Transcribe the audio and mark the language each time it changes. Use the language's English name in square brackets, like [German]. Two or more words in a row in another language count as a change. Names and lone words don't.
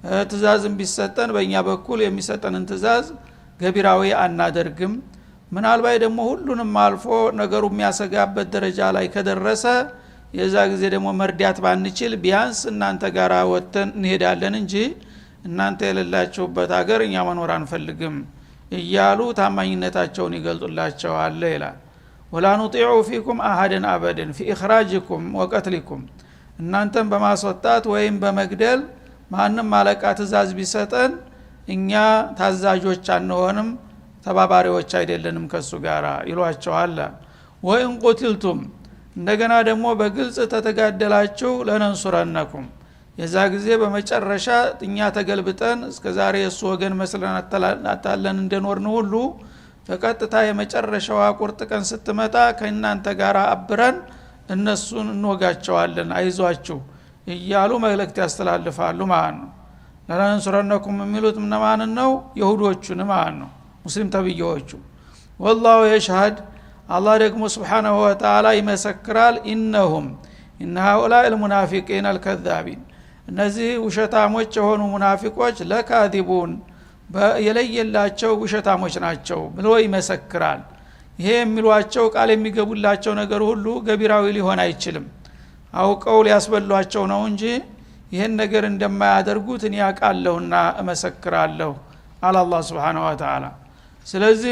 [Amharic] ትእዛዝም ቢሰጠን በእኛ በኩል የሚሰጠንን ትእዛዝ ገቢራዊ አናደርግም ምናልባት ደግሞ ሁሉንም አልፎ ነገሩ የሚያሰጋበት ደረጃ ላይ ከደረሰ የዛ ጊዜ ደግሞ መርዳት ባንችል ቢያንስ እናንተ ጋር ወጥተን እንሄዳለን እንጂ እናንተ የሌላችሁበት ሀገር እኛ መኖር አንፈልግም እያሉ ታማኝነታቸውን ይገልጹላቸዋል ይላል [Arabic] ولا نطيع فيكم احدا ابدا في اخراجكم وقتلكم [Amharic] እናንተም በማስወጣት ወይም በመግደል ማንንም ማለቃ ትእዛዝ ቢሰጠን እኛ ታዛዦች አንሆንም ተባባሪዎች አይደለንም ከሱ ጋራ ይሏቸዋል [Arabic] وإن قوتلتم [Amharic] እንደገና ደግሞ በግልጽ ተተጋደላችሁ ለነንሱረነኩም የዛ ጊዜ በመጨረሻ እኛ ተገልብጠን እስከዛሬ እሱ ወገን መስለን አታለን እንደኖርን ሁሉ ፈቀጥታ የመጨረሻው ቁርጥ ቀን ስትመጣ ከእናንተ ጋራ አብረን እነሱን እንወጋቸዋለን አይዟችሁ እያሉ መልእክት ያስተላልፋሉ ማለት ነው ለነንሱረነኩም የሚሉት ማን ነው ይሁዶቹን ማለት ነው ሙስሊም ተብየዎቹ [Arabic] والله يشهد [Amharic] الله ደግሞ [Arabic] سبحانه وتعالى [Amharic] ይመሰክራል [Arabic] إنهم إن هؤلاء المنافقين الكذابين [Amharic] እነዚህ ውሸታሞች የሆኑ ሙናፊቆች ለካዲቡን የለየላቸው ውሸታሞች ናቸው ብሎ ይመሰክራል ይሄ የሚሏቸው ቃል የሚገቡላቸው ነገር ሁሉ ገቢራዊ ሊሆን አይችልም አውቀው ሊያስበሏቸው ነው እንጂ ይሄን ነገር እንደማያደርጉት እኔ አውቃለሁና እመሰክራለሁ አለ አላህ [Arabic] سبحانه وتعالى [Amharic] ስለዚህ